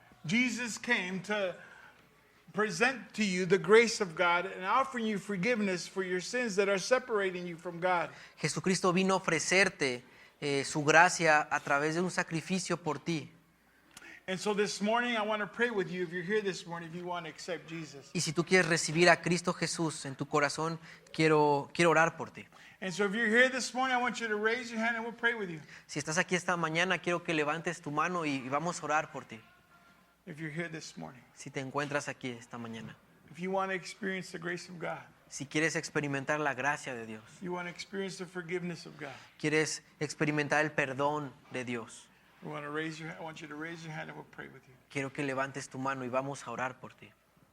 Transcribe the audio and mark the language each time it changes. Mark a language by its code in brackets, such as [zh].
[en] Jesus came to present to you the grace of God and offering you forgiveness for your sins that are separating you from God. [es] Jesucristo vino a ofrecerte su gracia a través de un sacrificio por ti. [en] And so this morning, I want to pray with you. If you're here this morning, if you want to accept Jesus. [es] Y si tú quieres recibir a Cristo Jesús en tu corazón, quiero orar por ti. [en] And so if you're here this morning, I want you to raise your hand and we'll pray with you. [es] Si estás aquí esta mañana, quiero que levantes tu mano y vamos a orar por ti. [en] If you're here this morning. [es] Si te encuentras aquí esta mañana. [en] If you want to experience the grace of God. [es] Si quieres experimentar la gracia de Dios. [en] You want to experience the forgiveness of God. [es] Quieres experimentar el perdón de Dios. [en] I want you to raise your hand and we'll pray with you. [es] Quiero que levantes tu mano y vamos a orar por ti.